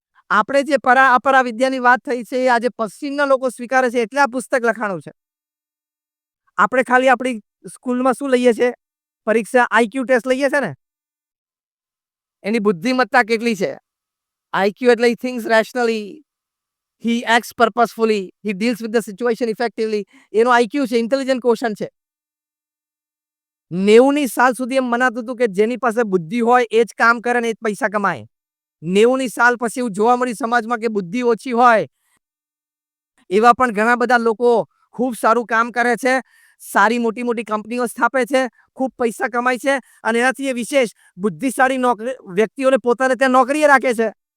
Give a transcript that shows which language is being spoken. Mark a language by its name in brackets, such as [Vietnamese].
[Gujarati] આપણે જે અપરા વિદ્યાની વાત થઈ છે એ આજે પશ્ચિમના લોકો સ્વીકારે છે એટલે આ પુસ્તક લખાણું છે. આપણે ખાલી આપણી સ્કૂલમાં શું લઈએ છીએ, પરીક્ષા આઈક્યુ ટેસ્ટ લઈએ છે ને, એની બુદ્ધિમત્તા કેટલી છે. આઈક્યુ એટલે [English] he thinks rationally, he acts purposefully, he deals with the situation effectively. [Gujarati] એનો આઈક્યુ છે, ઇન્ટેલિજન્ટ ક્વોશન્ટ છે. 90ની સાલ સુધી એમ મનાતું હતું કે જેની પાસે બુદ્ધિ હોય એ જ કામ કરે ને એ જ પૈસા કમાય. 90ની સાલ પછી એવું જોવા મળ્યું સમાજમાં કે બુદ્ધિ ઓછી હોય એવા પણ ઘણા બધા લોકો ખૂબ સારું કામ કરે છે, સારી મોટી મોટી કંપનીઓ સ્થાપે છે, ખૂબ પૈસા કમાય છે અને એનાથી એ વિશેષ બુદ્ધિશાળી વ્યક્તિઓને પોતાને ત્યાં નોકરીએ રાખે છે.